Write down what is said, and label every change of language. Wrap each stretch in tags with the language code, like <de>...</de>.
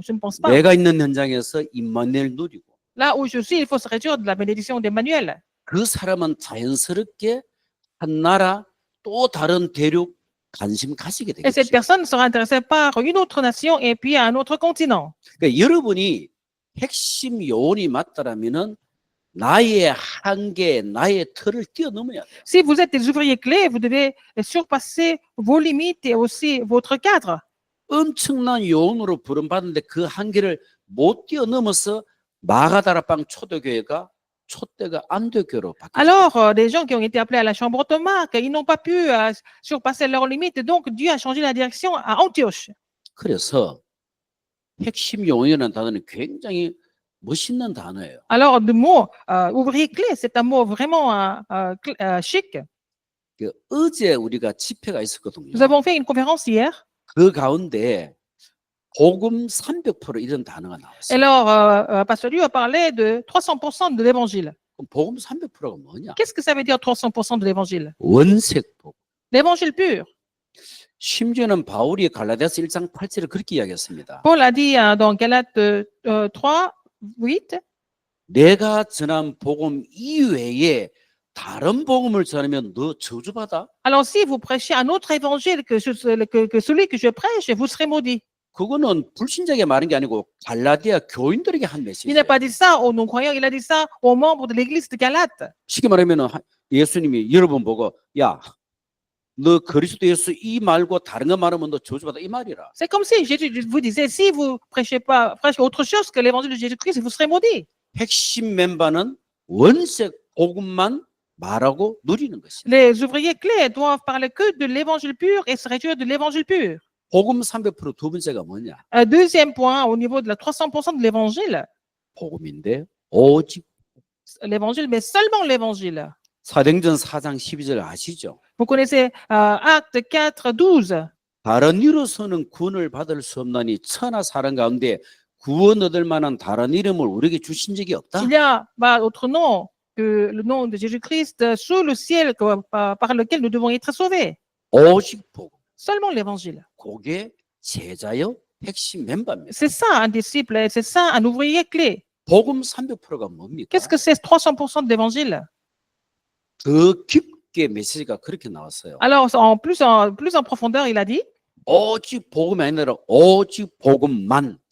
<fr>Je ne pense pas.</fr> <ko>내가 있는 현장에서 임마누엘 누리고</ko> <fr>Là où je suis, il faut se réjouir de la bénédiction d'Emmanuel.</fr> <ko>그 사람은 자연스럽게 한 나라 또 다른 대륙 관심 가지게</ko> <fr>Et cette</fr> <ko>되겠죠.</ko> <fr>personne sera intéressée par une autre nation et puis un autre continent.</fr> <ko>그러니까 여러분이 핵심 요원이 맞다라면은 나의 한계, 나의 틀을 뛰어넘어야 돼요.</ko> <fr>Si vous êtes des ouvriers clés, vous devez surpasser vos limites et aussi votre cadre.</fr> <ko>엄청난 요원으로 부름받는데 그 한계를 못 뛰어넘어서 마가다라방 초대교회가 촛대가 안대교로 바뀌었어요.</ko> <fr>Alors, des gens qui ont été appelés à la chambre automaque, ils n'ont pas pu surpasser leurs limites. Donc, Dieu a changé la direction à Antioche.</fr> <ko>그래서 핵심 요원이라는 단어는 굉장히 멋있는 단어예요.</ko> <fr>Alors, le mot ouvrier clé, c'est un mot vraiment chic.</fr> <ko>어제 우리가 집회가 있었거든요.</ko> <fr>Nous avons fait une conférence hier.</fr> <ko>그 가운데 복음 300% 이런 단어가 나왔어요.</ko> <fr>Alors, Pasteur Liu a parlé de 300% de l'évangile.</fr> <ko>그럼 복음 300%가 뭐냐?</ko> <fr>Qu'est-ce que ça veut dire 300% de l'évangile?</fr> <ko>원색 복음.</ko> <fr>L'évangile pur.</fr> <ko>심지어는 바울이 갈라디아서 1장 8절에 그렇게 이야기했습니다.</ko> <fr>Paul a dit dans Galates 3, 8,</fr> <ko>내가 전한 복음 이외에 다른 복음을 전하면 너 저주받아?</ko> <fr>alors si vous prêchez un autre évangile que celui que je prêche, vous serez maudit.</fr> <ko>그거는 불신자에게 말한 게 아니고 갈라디아 교인들에게 한</ko> <fr>Il</fr> <ko>메시지예요.</ko> <fr>n'a pas dit ça aux non-croyants, il a dit ça aux membres de l'église de Galate.</fr> <ko>쉽게 말하면 예수님이 여러분 보고 야, 너 그리스도 예수 이 말고 다른 거 말하면 너 저주받아 이 말이라.</ko> <fr>C'est comme si Jésus vous disait, si vous prêchez autre chose que l'évangile de Jésus-Christ, vous serez maudit.</fr> <ko>핵심 멤버는 원색 복음만 말하고 누리는 것이다.</ko> <fr>Les ouvriers clés doivent parler que de l'évangile pur et se réjouir de l'évangile pur.</fr> <ko>복음 300% 두 번째가 뭐냐?</ko> <fr>Un deuxième point, au niveau de la 300% de l'évangile,</fr> <ko>복음인데 오직</ko> <fr>l'évangile, mais seulement l'évangile.</fr> <ko>사도행전 4장 12절 아시죠?</ko> <fr>Vous connaissez Acte 4, 12.</fr> <ko>다른 이로서는 구원을 받을 수 없나니 천하 사람 가운데 구원 얻을 만한 다른 이름을 우리에게 주신 적이 없다.</ko> <fr>Il y a autre nom que le nom de Jésus-Christ sous le ciel par lequel nous devons être sauvés.</fr> <ko>오직 복음.</ko> <fr>Seulement l'évangile.</fr> <ko>그게 제자요 핵심 멤버입니다.</ko> <fr>C'est ça un disciple, c'est ça un ouvrier clé.</fr> <ko>복음 300%가 뭡니까?</ko> <fr>Qu'est-ce que c'est 300% de l'évangile?</fr> <ko>더 깊게 메시지가 그렇게 나왔어요.</ko> <fr>Alors, plus en profondeur, il a dit.</fr> <ko>오직 복음이 아니라 오직 복음만.</ko>